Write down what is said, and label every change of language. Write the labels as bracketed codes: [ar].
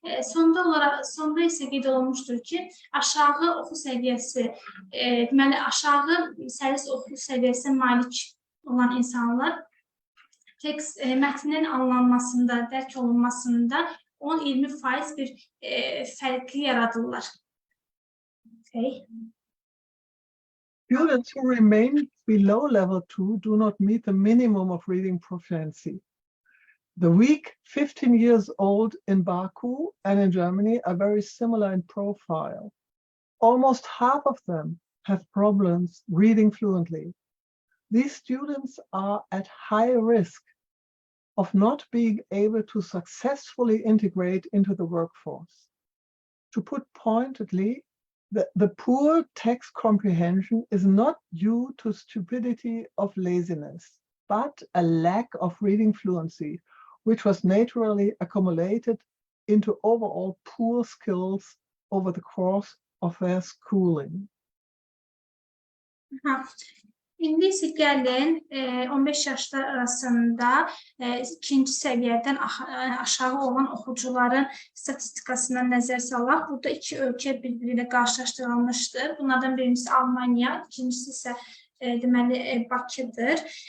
[az] Sonra isə qeyd olunmuşdur ki, aşağı oxu səviyyəsi, deməli aşağı səlis oxu səviyyəsinə malik olan insanlar tekst mətnin anlanmasında, dərk olunmasında 10-20% bir fərqli yaradırlar. [en] Okay. Students who remain below level 2 do not meet the minimum of reading proficiency. The weak 15 years old in Baku and in Germany are very similar in profile. Almost half of them have problems reading fluently. These students are at high risk of not being able to successfully integrate into the workforce. To put pointedly, the poor text comprehension is not due to stupidity of laziness, but a lack of reading fluency, which was naturally accumulated into overall poor skills over the course of their schooling. [az] İndi isə gəlin 15 yaşlar arasında ikinci səviyyədən aşağı olan oxucuların statistikasına nəzər salaq. Burada iki ölkə bir-biri ilə qarşılaşdırılmışdır. Bunlardan birincisi Almanya, ikincisi isə deməli Bakıdır.